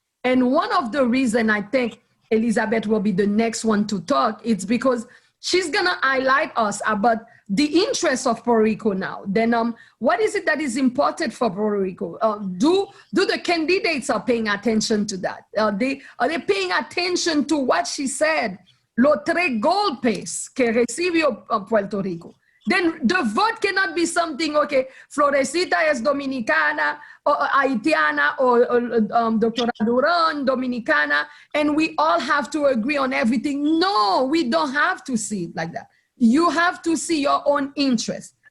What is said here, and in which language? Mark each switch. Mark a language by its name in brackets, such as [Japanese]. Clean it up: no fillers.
[English] And one of the reasons I think Elizabeth will be the next one to talk, it's because she's gonna highlight us about the interests of Puerto Rico now. Then what is it that is important for Puerto Rico? Do the candidates are paying attention to that? Are they paying attention to what she said? [Spanish] Los 3 golpes que recibió Puerto Rico. [English] Then the vote cannot be something, okay, [Spanish] Florecita es dominicana, [English] or haitiana, or Doctora Duran, dominicana, and we all have to agree on everything. No, we don't have to see it like that. You have to see your own interest.